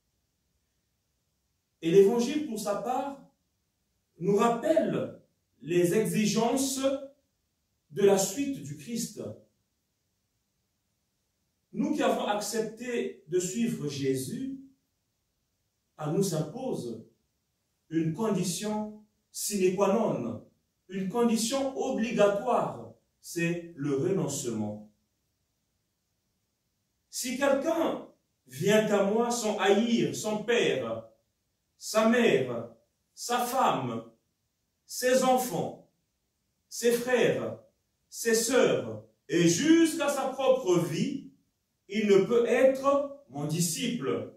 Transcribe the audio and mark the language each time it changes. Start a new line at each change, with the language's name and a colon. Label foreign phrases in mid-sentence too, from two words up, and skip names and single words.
French: Et l'Évangile, pour sa part, nous rappelle les exigences de la suite du Christ. Nous qui avons accepté de suivre Jésus, à nous s'impose une condition
Latin: sine qua non,
French: une condition obligatoire, c'est le renoncement. Si quelqu'un vient à moi sans haïr son père, sa mère, sa femme, ses enfants, ses frères, ses sœurs, et jusqu'à sa propre vie, il ne peut être mon disciple.